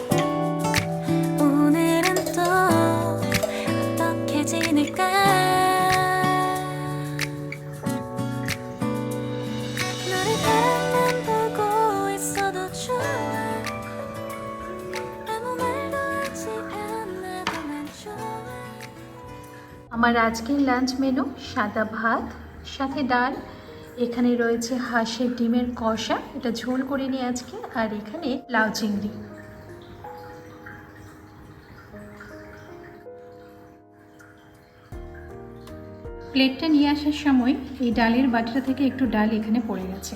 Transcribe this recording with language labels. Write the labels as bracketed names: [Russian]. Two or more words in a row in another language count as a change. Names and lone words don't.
[Korean] 오늘은 또 어떻게 지낼까 너를 바라만 보고 있어도 좋아 아무 말도 하지 않아도 난 좋아 [Bangla] আমার আজকের লাঞ্চ মেনু সাদা ভাত সাথে ডাল, এখানে রয়েছে হাঁসের ডিমের কষা, এটা ঝোল করে নিই আজকে, আর এখানে লাউ চিংড়ি। প্লেটটা নিয়ে আসার সময় এই ডালের বাটিটা থেকে একটু ডাল এখানে পড়ে গেছে।